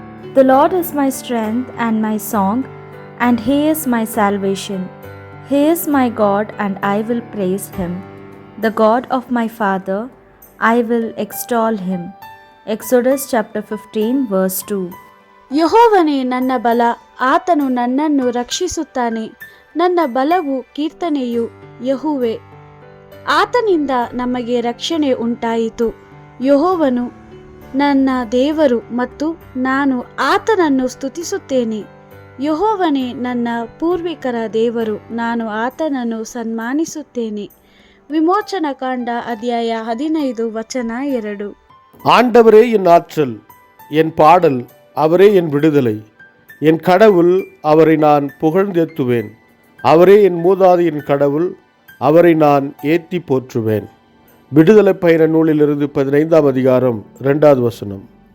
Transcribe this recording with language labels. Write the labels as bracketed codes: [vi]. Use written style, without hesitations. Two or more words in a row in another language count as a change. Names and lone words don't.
[en] The Lord is my strength and my song, and He is my salvation. He is my God, and I will praise Him. The God of my father, I will extol Him. Exodus chapter 15 verse 2. [kn] ಯೆಹೋವನೇ ನನ್ನ ಬಲ, ಆತನು ನನ್ನನ್ನು ರಕ್ಷಿಸುತ್ತಾನೆ. ನನ್ನ ಬಲವು ಕೀರ್ತನೆಯು ಯೆಹೋವೇ. ಆತನಿಂದ ನಮಗೆ ರಕ್ಷಣೆ ಉಂಟಾಯಿತು. ಯೆಹೋವನು ನನ್ನ ದೇವರು ಮತ್ತು ನಾನು ಆತನನ್ನು ಸ್ತುತಿಸುತ್ತೇನೆ. ಯೆಹೋವನೇ ನನ್ನ ಪೂರ್ವಿಕರ ದೇವರು, ನಾನು ಆತನನ್ನು ಸನ್ಮಾನಿಸುತ್ತೇನೆ. ವಿಮೋಚನಕಾಂಡ ಅಧ್ಯಾಯ 15 ವಚನ 2. [ta] ஆண்டவரே என் ஆற்றல், என் பாடல், அவரே என் விடுதலை, என் கடவுள், அவரை நான் புகழ்ந்தேத்துவேன். அவரே என் மூதாதையின் கடவுள், அவரை நான் ஏத்தி போற்றுவேன். விடுதலை பயண நூலிலிருந்து 15ஆம் அதிகாரம் 2வது வசனம்.